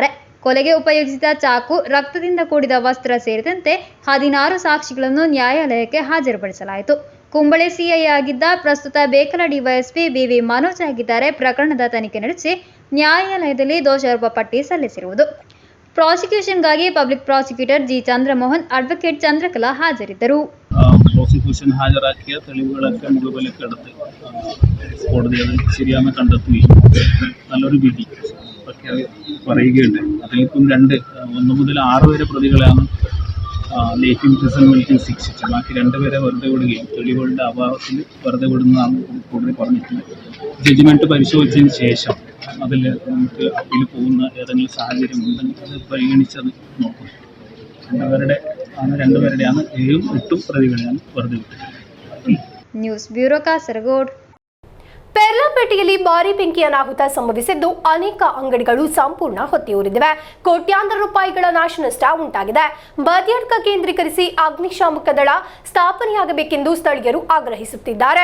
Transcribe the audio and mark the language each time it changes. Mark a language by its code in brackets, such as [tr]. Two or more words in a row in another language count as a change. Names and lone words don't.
[kn] ಕೊಲೆಗೆ ಉಪಯೋಗಿಸಿದ ಚಾಕು, ರಕ್ತದಿಂದ ಕೂಡಿದ ವಸ್ತ್ರ ಸೇರಿದಂತೆ 16 ಸಾಕ್ಷಿಗಳನ್ನು ನ್ಯಾಯಾಲಯಕ್ಕೆ ಹಾಜರುಪಡಿಸಲಾಯಿತು. ಕುಂಬಳೆ ಸಿಐ ಆಗಿದ್ದ ಪ್ರಸ್ತುತ ಬೇಕಲ ಡಿವೈಎಸ್ಪಿ ಬಿವಿ ಮನೋಜ್ ಆಗಿದ್ದಾರೆ. ಪ್ರಕರಣದ ತನಿಖೆ ನಡೆಸಿ ನ್ಯಾಯಾಲಯದಲ್ಲಿ ದೋಷಾರೋಪ ಪಟ್ಟಿ ಸಲ್ಲಿಸಿರುವುದು. ಪ್ರಾಸಿಕ್ಯೂಷನ್ಗಾಗಿ [en] public prosecutor [kn] ಜಿ ಚಂದ್ರಮೋಹನ್, ಅಡ್ವೊಕೇಟ್ ಚಂದ್ರಕಲಾ ಹಾಜರಿದ್ದರು. [ml] പ്രോസിക്യൂഷൻ ഹാജരാക്കിയ തെളിവുകളൊക്കെ മുഴുവനക്കെടുത്ത് കോടതി അത് ശരിയാണെന്ന് കണ്ടെത്തുകയും നല്ലൊരു വിധി പറയുകയുണ്ട്. അതിലിപ്പം 1 മുതൽ 6 വരെ പ്രതികളാണ് [en] life imprisonment [ml] ശിക്ഷിച്ചത്. ബാക്കി 2 പേരെ വെറുതെ വിടുകയും തെളിവുകളുടെ അഭാവത്തിൽ വെറുതെ വിടുന്നതാണ് കോടതി പറഞ്ഞിട്ടുള്ളത്. ജഡ്ജ്മെന്റ് പരിശോധിച്ചതിന് ശേഷം അതിൽ നമുക്ക് അപ്പീൽ പോകുന്ന ഏതെങ്കിലും സാഹചര്യം ഉണ്ടെങ്കിൽ അത് പരിഗണിച്ചത് നോക്കും. 2 പേരുടെയാണ് 7ഉം 8ഉം പ്രതികളെയാണ് വെറുതെ വിട്ടത്. [en] news bureau [kn] ಕಾಸರಗೋಡು. ಪೆರ್ಲಾಪೇಟೆಯಲ್ಲಿ ಭಾರೀ ಬೆಂಕಿ ಅನಾಹುತ ಸಂಭವಿಸಿದ್ದು ಅನೇಕ ಅಂಗಡಿಗಳು ಸಂಪೂರ್ಣ ಹೊತ್ತಿಯುರಿದಿವೆ. ಕೋಟ್ಯಾಂತರ ರೂಪಾಯಿಗಳ ನಾಶ ನಷ್ಟ ಉಂಟಾಗಿದೆ. ಬದಿಯಡ್ಕ ಕೇಂದ್ರೀಕರಿಸಿ ಅಗ್ನಿಶಾಮಕ ದಳ ಸ್ಥಾಪನೆಯಾಗಬೇಕೆಂದು ಸ್ಥಳೀಯರು ಆಗ್ರಹಿಸುತ್ತಿದ್ದಾರೆ.